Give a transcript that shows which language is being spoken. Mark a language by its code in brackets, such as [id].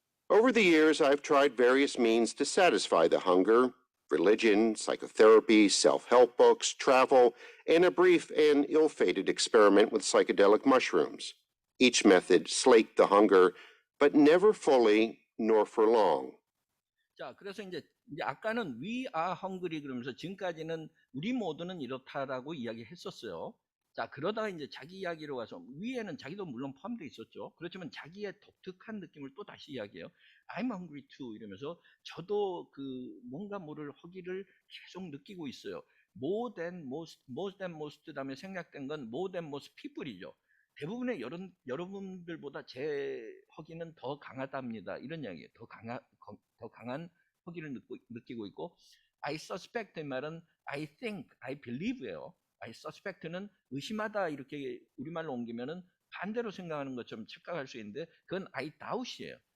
[en] Over the years, I've tried various means to satisfy the hunger: religion, psychotherapy, self-help books, travel, and a brief and ill-fated experiment with psychedelic mushrooms. Each method slaked the hunger, but never fully nor for long. [ko] 자, 그래서 이제 아까는 [en] we are hungry [ko] 그러면서 지금까지는 우리 모두는 이렇다라고 이야기했었어요. 자, 그러다가 이제 자기 이야기로 가서 위에는 자기도 물론 포함되어 있었죠. 그렇지만 자기의 독특한 느낌을 또 다시 이야기해요. [en] I'm hungry too [ko] 이러면서 저도 그 뭔가 모를 허기를 계속 느끼고 있어요. [en] more than most [ko] 다음에 생략된 건 [en] more than most people [ko] 이죠. 대부분의 여러분들보다 제 허기는 더 강하답니다. 이런 이야기예요. 더 강한 허기를 느끼고 있고 [en] I suspect [ko] 의 말은 [en] I think, I believe [ko] 예요. [en] I suspect [ko] 는 의심하다 이렇게 우리말로 옮기면은 반대로 생각하는 것처럼 착각할 수 있는데 그건 [en] I doubt [ko] 이에요.